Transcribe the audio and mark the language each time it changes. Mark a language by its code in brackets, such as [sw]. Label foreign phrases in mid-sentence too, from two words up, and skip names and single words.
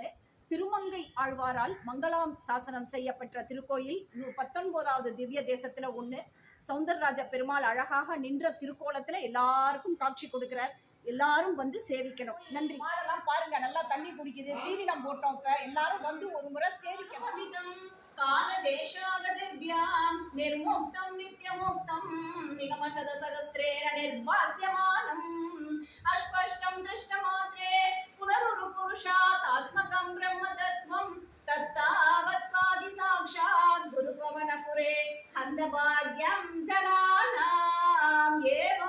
[ta] திருமங்கை ஆழ்வாரால் மங்களாம் சாசனம் செய்யப்பட்ட திருக்கோயில். 19வது திவ்ய தேசத்துல ஒண்ணு. சௌந்தரராஜ பெருமாள் அழகாக நின்ற திருக்கோலத்துல எல்லாருக்கும் காட்சி கொடுக்கிறார். எல்லாரும் வந்து சேவிக்கணும். நன்றி. மாடெல்லாம் பாருங்க, நல்லா தண்ணி குடிக்குது. தீவினம் போட்டோம். இப்ப எல்லாரும் வந்து ஒரு முறை சேவிக்கணும். [sa] काल देशावदिभ्यां निर्मुक्तं नित्यमुक्तं निगमशतसहस्रेण निर्भास्यमानम् अस्पष्टं दृष्टमात्रे पुनरुरुपुरुषातात्मकं ब्रह्मतत्त्वं तत्तावत्पादि साक्षात् गुरुपवनपुरे हन्तभाग्यं जनानाम् एवं